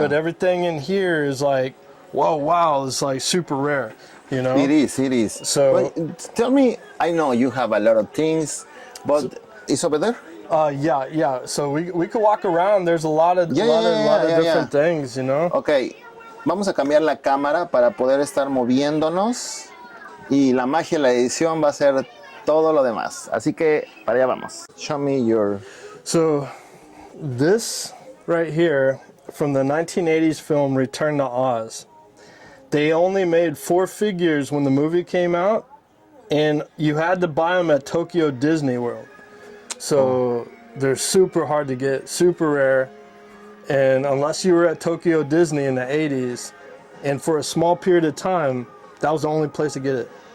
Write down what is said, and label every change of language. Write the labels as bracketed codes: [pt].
[en] But everything in here is like, whoa, wow, it's like super rare. You know. It is. So- but tell me, I know you have a lot of things, but it's over there? Yeah. So we could walk around. There's a lot of different things, you know. [es] Ok, vamos a cambiar la cámara para poder estar moviéndonos y la magia de la edición va a ser todo lo demás. Así que para allá vamos. [en] Show me your... So this right here from the 1980s film Return to Oz. They only made 4 figures when the movie came out, and you had to buy them at Tokyo Disney World. So they're super hard to get, super rare, and unless you were at Tokyo Disney in the 80s, and for a small period of time, that was the only place to get it.